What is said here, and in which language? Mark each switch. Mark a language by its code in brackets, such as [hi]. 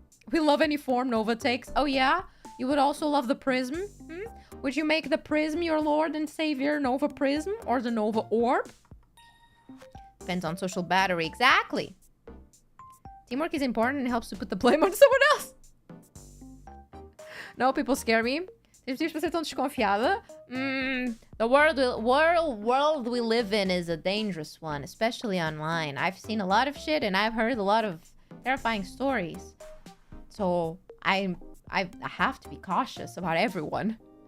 [en] We love any form Nova takes. Oh yeah? You would also love the prism? Would you make the prism your Lord and Savior Nova Prism? Or the Nova Orb? Depends on social battery. Exactly. Teamwork is important and helps to put the blame on someone else. No, people scare me. [pt] Tens motivos para ser tão desconfiada? [en] The world we live in is a dangerous one, especially online. I've seen a lot of shit and I've heard a lot of terrifying stories. So I have to be cautious about everyone.